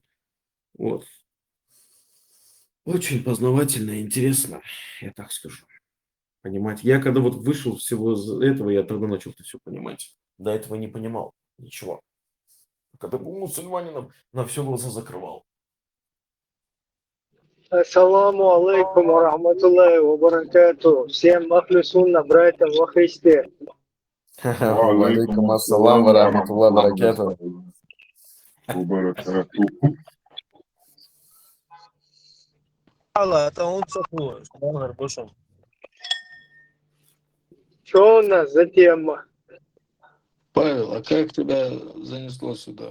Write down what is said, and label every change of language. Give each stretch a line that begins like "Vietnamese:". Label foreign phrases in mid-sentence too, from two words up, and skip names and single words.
Russian: Вот. Очень познавательно и интересно, я так скажу. Понимать. Я когда вот вышел всего из этого, я тогда начал это все понимать. До этого не понимал ничего. Когда был мусульманином, на все глаза закрывал.
Arabic: السلام عليكم ورحمة الله وبركاته.
Russian: Всем
Arabic: أهل السنة,
Russian: братьям во Христе.
Arabic: وعليكم السلام ورحمة الله وبركاته.
Russian: Алла, это он цохнул. Что Что у нас за тема? Павел, а как тебя занесло сюда?